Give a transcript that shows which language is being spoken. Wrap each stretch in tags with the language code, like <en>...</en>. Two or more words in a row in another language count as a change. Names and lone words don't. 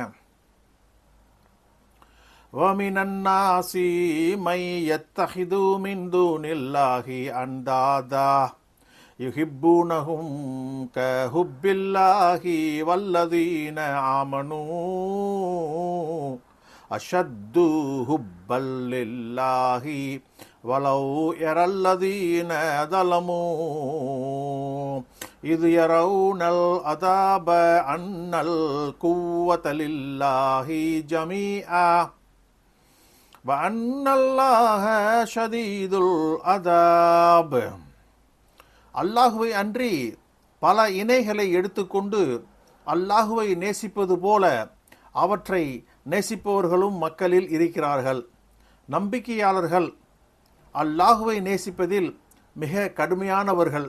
<ar>وَمِنَ النَّاسِ مَن يَتَّخِذُ مِن دُونِ اللَّهِ أَندَادًا يُحِبُّونَهُمْ كَحُبِّ اللَّهِ وَالَّذِينَ آمَنُوا أَشَدُّ حُبًّا لِلَّهِ وَلَوْ يَرَى الَّذِينَ ظَلَمُوا إِذْ يَرَوْنَ الْعَذَابَ أَنَّ الْقُوَّةَ لِلَّهِ جَمِيعًا وَأَنَّ اللَّهَ شَدِيدُ الْعَذَابِ.</ar> <ta>அல்லாஹுவை அன்றி பல இணைகளை எடுத்துக்கொண்டு அல்லாஹுவை நேசிப்பது போல அவற்றை நேசிப்பவர்களும் மக்களில் இருக்கிறார்கள். நம்பிக்கையாளர்கள் அல்லாஹுவை நேசிப்பதில் மிக கடுமையானவர்கள்.</ta>